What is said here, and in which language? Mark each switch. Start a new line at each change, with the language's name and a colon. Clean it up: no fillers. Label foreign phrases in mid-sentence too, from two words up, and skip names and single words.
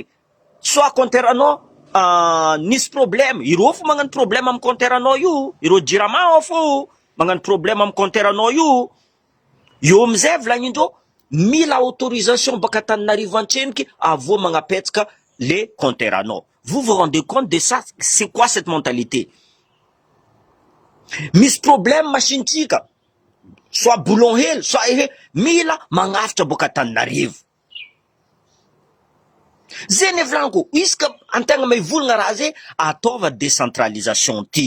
Malagasy: Soit compteranao nisy problème. Ireo fo magnano problème amy compteranao io. Ireo jirama fo magnano problème amy compteranao io. Io amizay volagnindrao, mila autorisation baka Antananarivo antseniky avô magnapetsaka les compteranao.
French: Vous vous rendez compte de ça? C'est quoi cette mentalité?
Malagasy: Misy problème machinitsika, soit boulon hely, soit mila magnafitra boka Antananarivo. Zay ne volaniko, iska antegna mivolagna raha zay, ataova décentralisation ty.